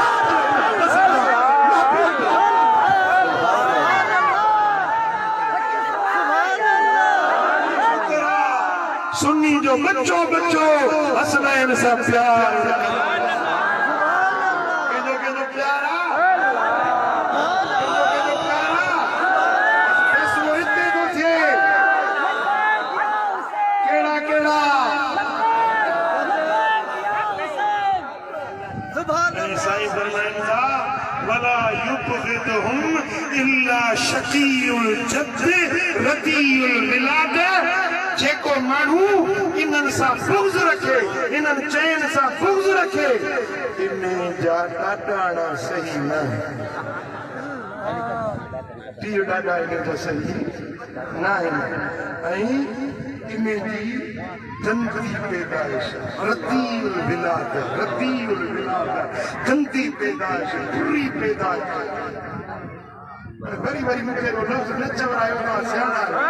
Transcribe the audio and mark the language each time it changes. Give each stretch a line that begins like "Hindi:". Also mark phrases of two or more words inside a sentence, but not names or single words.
Sindhi: सुन्नी जो बच्चो बच्चो हसनैन सां प्यार कंहिंजो प्यार फैसलो हिते थो थिए कहिड़ा कहिड़ा साईं फरमाइनि था
Arabic: ولا يبغضهم إلا شقي الجد رديء الميلاد
Sindhi: जेको माण्हू इन्हनि सां बुग़्ज़ रखे इन्हनि चइनि सां बुग़्ज़ रखे इन जा ॾाढा सही न पीउ ॾाढा इन जा सही न आहिनि ऐं इन जी गंदी पैदाइश
Arabic: رديء الولاد
Sindhi: गंदी पैदाइश बुरी पैदाइश वरी वरी मूंखे लफ़्ज़ न चवरायो त सियाणा